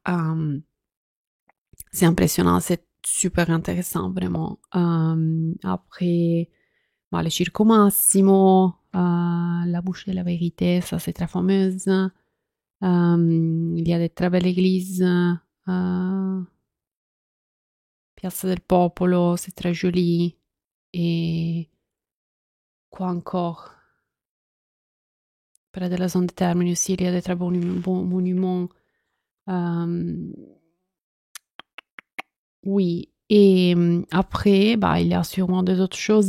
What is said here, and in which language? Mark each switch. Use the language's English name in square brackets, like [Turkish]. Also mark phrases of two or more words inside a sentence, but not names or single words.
[French] C'est impressionnant, c'est super intéressant, vraiment. Après, bah, le Circo Massimo, la Bouche de la Vérité, ça c'est très fameuse. Il y a des très belles églises. Piazza del Popolo, c'est très joli. Et quoi encore? Près de la zone de Termini aussi, il y a des très bons monuments. Oui. Et après, bah, il y a sûrement des autres choses.